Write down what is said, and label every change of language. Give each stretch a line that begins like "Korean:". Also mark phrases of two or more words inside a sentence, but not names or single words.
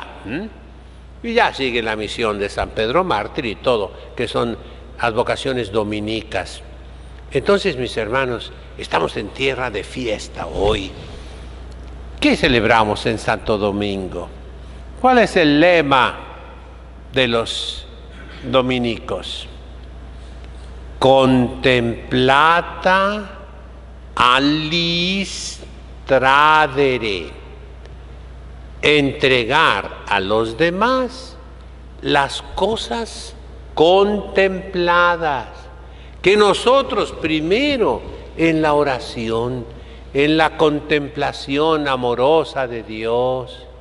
Spanish: Y ya sigue la misión de San Pedro Mártir y todo, que son advocaciones dominicas. Entonces, mis hermanos, estamos en tierra de fiesta hoy. ¿Qué celebramos en Santo Domingo? ¿Cuál es el lema de los dominicos?
Latin: contemplata alis tradere,
Spanish: entregar a los demás las cosas contempladas, que nosotros primero en la oración, en la contemplación amorosa de Dios,